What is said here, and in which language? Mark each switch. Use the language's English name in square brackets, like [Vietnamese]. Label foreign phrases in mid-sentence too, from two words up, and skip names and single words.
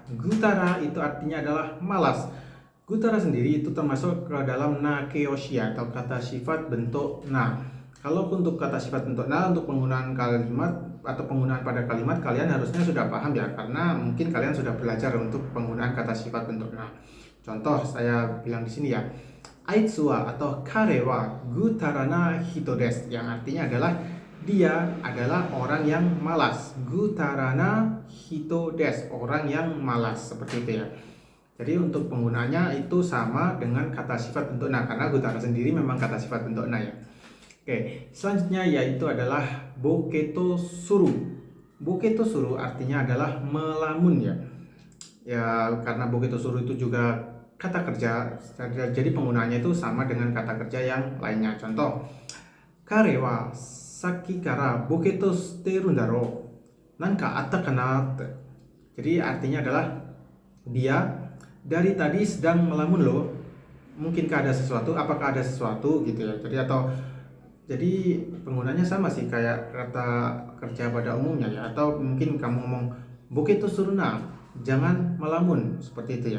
[Indonesian] Gutara itu artinya adalah malas. Gutara sendiri itu termasuk ke dalam nakeyoshi atau kata sifat bentuk na. Kalau untuk kata sifat bentuk na, untuk penggunaan kalimat atau penggunaan pada kalimat kalian harusnya sudah paham ya, karena mungkin kalian sudah belajar untuk penggunaan kata sifat bentuk na. Contoh saya bilang di sini ya, [Japanese] あいつは [Indonesian] atau [Japanese] 彼はぐうたらな人です, [Indonesian] yang artinya adalah dia adalah orang yang malas. [Japanese] ぐうたらな人です, [Indonesian] orang yang malas, seperti itu ya. Jadi untuk penggunaannya itu sama dengan kata sifat bentuk na, karena gutara sendiri memang kata sifat bentuk na ya. Oke, selanjutnya yaitu adalah [Japanese] ぼーっとする. ぼーっとする [Indonesian] artinya adalah melamun ya. Ya, karena [Japanese] ぼーっとする [Indonesian] itu juga kata kerja, jadi penggunaannya itu sama dengan kata kerja yang lainnya. Contoh, [Japanese] 彼はさっきからぼーっとしてるだろ、なんかあったかな. [Indonesian] Jadi artinya adalah dia dari tadi sedang melamun loh. Mungkinkah ada sesuatu? Apakah ada sesuatu gitu ya. Jadi penggunanya sama sih kayak kata kerja pada umumnya ya. Atau mungkin kamu ngomong [Japanese] ぼーっとするな, [Indonesian] jangan melamun, seperti itu ya.